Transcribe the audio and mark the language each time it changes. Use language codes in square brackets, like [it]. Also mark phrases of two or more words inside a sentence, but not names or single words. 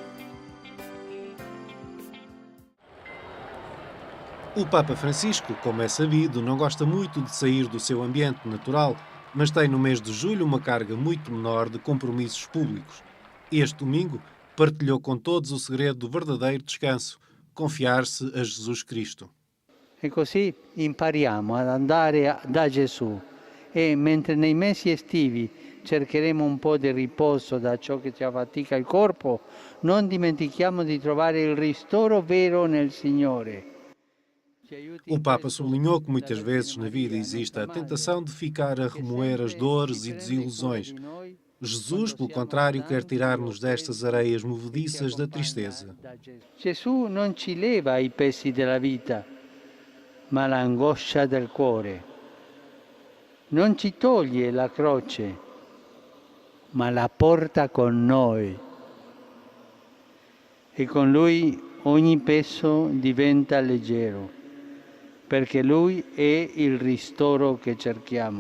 [pt] O Papa Francisco, como é sabido, não gosta muito de sair do seu ambiente natural, mas tem no mês de julho uma carga muito menor de compromissos públicos. Este domingo partilhou com todos o segredo do verdadeiro descanso: confiar-se a Jesus Cristo. [it] E così impariamo ad andare da Gesù e mentre nei mesi estivi cercheremo un po' di riposo da ciò che ci affatica il corpo, non dimentichiamo di trovare il ristoro vero nel Signore. [pt] O Papa sublinhou que muitas vezes na vida existe a tentação de ficar a remoer as dores e desilusões. Jesus, pelo contrário, quer tirar-nos destas areias movediças da tristeza. [it] Gesù non ci leva i pesi della vita, ma l'angoscia del cuore. Non ci toglie la croce, ma la porta con noi. E con Lui ogni peso diventa leggero, perché Lui è il ristoro che cerchiamo.